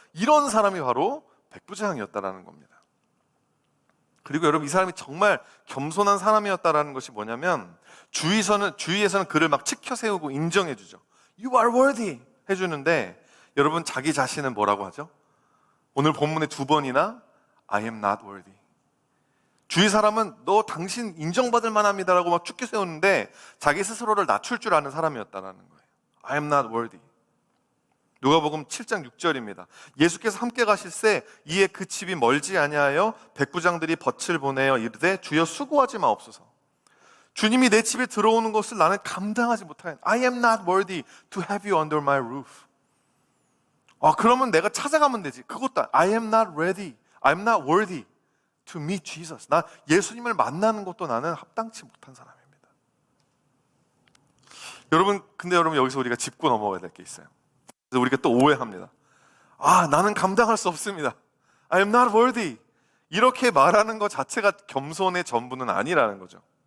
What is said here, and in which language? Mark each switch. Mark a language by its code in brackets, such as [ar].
[ko] 이런 사람이 바로 백부장이었다라는 겁니다. 그리고 여러분, 이 사람이 정말 겸손한 사람이었다라는 것이 뭐냐면 주위에서는 그를 막 치켜 세우고 인정해 주죠. [en] You are worthy [ko] 해주는데, 여러분, 자기 자신은 뭐라고 하죠? 오늘 본문에 2번이나 [en] I am not worthy. [ko] 주위 사람은 당신 인정받을 만합니다라고 막 축켜 세우는데 자기 스스로를 낮출 줄 아는 사람이었다라는 거예요. [en] I am not worthy. [ko] 누가복음 7장 6절입니다. 예수께서 함께 가실새 이에 그 집이 멀지 아니하여 백부장들이 덫을 보내어 이르되 주여 수고하지 마옵소서. 주님이 내 집에 들어오는 것을 나는 감당하지 못하겠네. [en] I am not worthy to have you under my roof. [ko] 그러면 내가 찾아가면 되지. [en] 그것도 I am not ready. I am not worthy to meet Jesus. [ko] 나 예수님을 만나는 것도 나는 합당치 못한 사람입니다. 근데 여러분, 여기서 우리가 짚고 넘어가야 될 게 있어요. 그래서 우리가 또 오해합니다. 나는 감당할 수 없습니다. [en] I am not worthy. [ko] 이렇게 말하는 것 자체가 겸손의 전부는 아니라는 거죠.